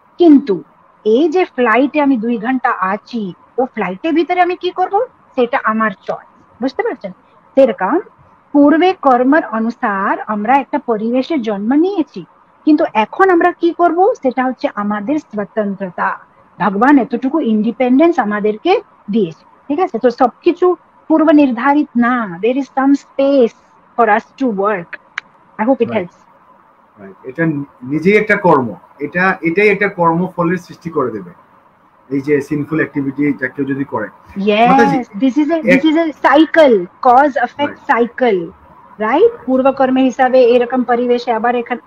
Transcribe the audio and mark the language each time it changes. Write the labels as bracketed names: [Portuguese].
[Bangla] কিন্তু এই যে ফ্লাইটে আমি 2 ঘন্টা আছি, ও ফ্লাইটের ভিতরে আমি কি করব সেটা আমার চয়েস। বুঝতে পারছেন? সেরকম পূর্বে কর্মের অনুসার আমরা একটা পরিবেশে জন্ম নিয়েছি, কিন্তু এখন আমরা কি করব সেটা হচ্ছে আমাদের স্বতন্ত্রতা। ভগবান এতটুকু ইন্ডিপেন্ডেন্স আমাদেরকে দিয়েছে। ঠিক আছে, তো সবকিছু পূর্ব নির্ধারিত না, [English] there is some space for us to work. I hope it helps. [Bangla] এটা নিজেই একটা কর্ম, এটাই একটা কর্মফলের সৃষ্টি করে দেবে। এই যে সিনফুল অ্যাক্টিভিটি যা কেউ যদি করে, [English] yes, this is a cycle, cause effect cycle, right? [Bangla] পূর্ব কর্মে হিসাবে এরকম পরিবেশে আবার এখানে।